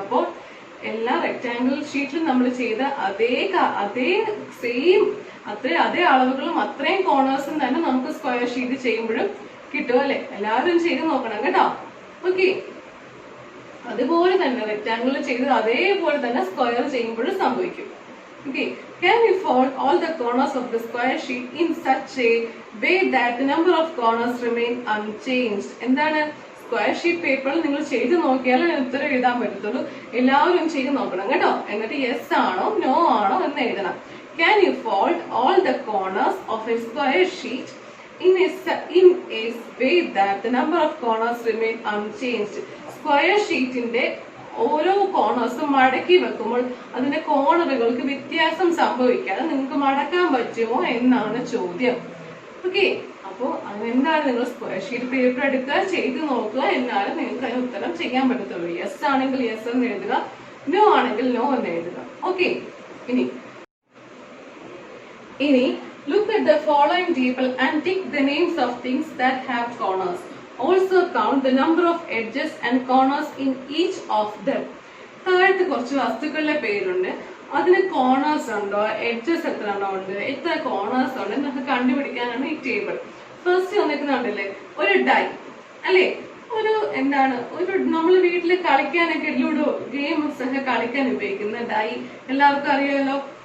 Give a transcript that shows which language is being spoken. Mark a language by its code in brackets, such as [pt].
[ml] അപ്പോൾ എല്ലാ റെക്ടാംഗിൾ ഷീറ്റിലും നമ്മൾ ചെയ്ത അതേ സെയിം അതേ അളവുകളും അത്രയും കോർണേഴ്സും തന്നെ നമുക്ക് സ്ക്വയർ ഷീറ്റ് ചെയ്യുമ്പോഴും കിട്ടും അല്ലെ. എല്ലാവരും ചെയ്ത് നോക്കണം കേട്ടോ. ഓക്കെ. അതുപോലെ തന്നെ റെക്ടാംഗിൾ ചെയ്ത് അതേപോലെ തന്നെ സ്ക്വയർ ചെയ്യുമ്പോഴും സംഭവിക്കും. [en] Okay, can you fold all the corners of the square sheet in such a way that the number of corners remain unchanged? [ml] എന്താണ്, സ്ക്വയർ ഷീറ്റ് പേപ്പറിൽ നിങ്ങൾ ചെയ്ത് നോക്കിയാലേ ഉത്തരം എഴുതാൻ പറ്റത്തുള്ളൂ. എല്ലാവരും ചെയ്ത് നോക്കണം കേട്ടോ. എന്നിട്ട് യെസ് ആണോ നോ ആണോ എന്ന് എഴുതണം. [en] Can you fold all the corners of a square sheet in a way that the number of corners remain unchanged? [ml] Square ഷീറ്റിന്റെ ഓരോ കോർണേഴ്സും മടക്കി വെക്കുമ്പോൾ അതിന്റെ കോർണറുകൾക്ക് വ്യത്യാസം സംഭവിക്കാതെ നിങ്ങൾക്ക് മടക്കാൻ പറ്റുമോ എന്നാണ് ചോദ്യം. ഓക്കെ, അപ്പോ അതെന്താണ് നിങ്ങൾ സ്ക്വയർ ഷീറ്റ് പേപ്പർ എടുക്കുക, ചെയ്ത് നോക്കുക, എന്നാലും നിങ്ങൾക്ക് അതിന് ഉത്തരം ചെയ്യാൻ പറ്റത്തുള്ളൂ. യെസ് ആണെങ്കിൽ യെസ് എന്ന് എഴുതുക, നോ ആണെങ്കിൽ നോ എന്ന് എഴുതുക. ഓക്കെ, ഇനി [en] look at the following table and tick the names of things that have corners. Also count the number of edges and corners in each of them. [ml] താഴത്ത് കുറച്ച് വസ്തുക്കളുടെ പേരുണ്ട്, അതിന് കോർണേഴ്സ് ഉണ്ടോ, എഡ്ജസ് എത്ര എണ്ണം ഉണ്ട്, എത്ര കോർണേഴ്സ് ഉണ്ട് എന്നൊക്കെ കണ്ടുപിടിക്കാനാണ് ഈ ടേബിൾ. ഫസ്റ്റ് വന്നിട്ടുണ്ടല്ലേ ഒരു ഡൈ അല്ലെ, ഒരു എന്താണ് ഒരു നമ്മൾ വീട്ടിൽ കളിക്കാനൊക്കെ ലൂഡോ ഗെയിംസ് ഒക്കെ കളിക്കാൻ ഉപയോഗിക്കുന്ന ഡൈ എല്ലാവർക്കും അറിയാമല്ലോ.